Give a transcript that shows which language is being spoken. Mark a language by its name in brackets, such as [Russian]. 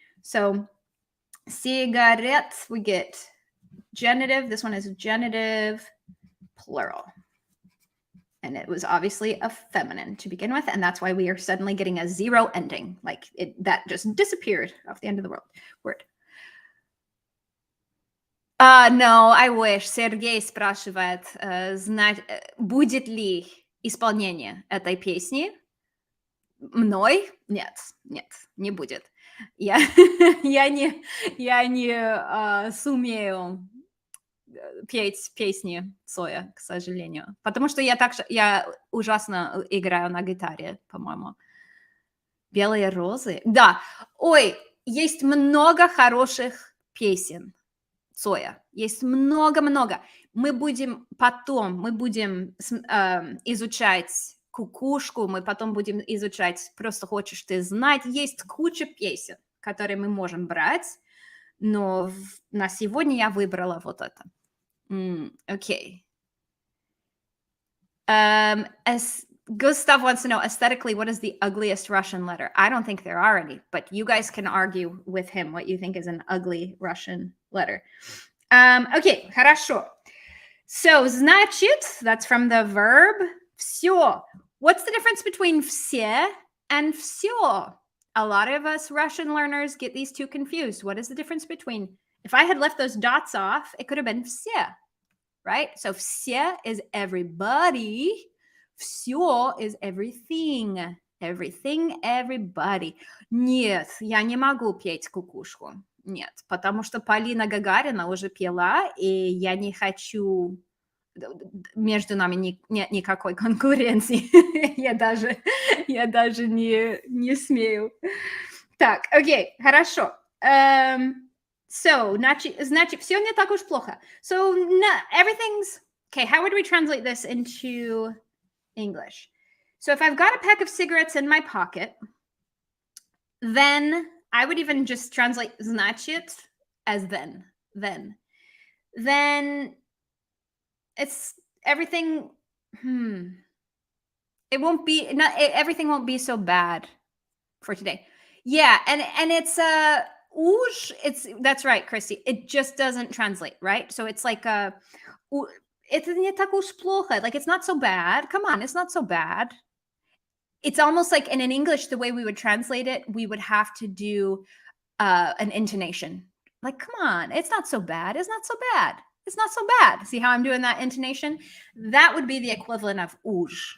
[English] So cigarette, we get genitive. This one is genitive plural. And it was obviously a feminine to begin with. And that's why we are suddenly getting a zero ending. Like that just disappeared off the end of the word. No, I wish. [Russian] Сергей спрашивает, будет ли исполнение этой песни мной? Нет, не будет. Я не сумею петь песни Цоя, к сожалению. Потому что я ужасно играю на гитаре, по-моему. Белые розы. Да. Ой, есть много хороших песен Цоя. Есть много-много. Мы будем изучать кукушку, мы потом будем изучать «Просто хочешь ты знать». Есть куча песен, которые мы можем брать, но на сегодня я выбрала вот это. [English] Okay. Gustav wants to know, aesthetically, what is the ugliest Russian letter? I don't think there are any, but you guys can argue with him what you think is an ugly Russian letter. Okay, [Russian] хорошо. [English] So, значит, that's from the verb всё. What's the difference between все and всё? A lot of us Russian learners get these two confused. What is the difference between, if I had left those dots off, it could have been все, right? So все is everybody. Всё is everything. Everything, everybody. [Russian] Нет, я не могу петь кукушку. Нет, потому что Полина Гагарина уже пела, и я не хочу... Между нами нет никакой конкуренции. я даже не смею. Так, окей, хорошо. [English] So, [Russian] значит, все не так уж плохо. [English] So, everything's... Okay, how would we translate this into English? So, if I've got a pack of cigarettes in my pocket, then I would even just translate значит as then. Then it's everything. It won't be everything won't be so bad for today. Yeah, and it's уж. That's right, Christy. It just doesn't translate, right? So it's like [Russian] это не так уж плохо. [English] Like it's not so bad. Come on, it's not so bad. It's almost like, and in English, the way we would translate it, we would have to do an intonation. Like, come on, it's not so bad. It's not so bad. It's not so bad. See how I'm doing that intonation? That would be the equivalent of uж.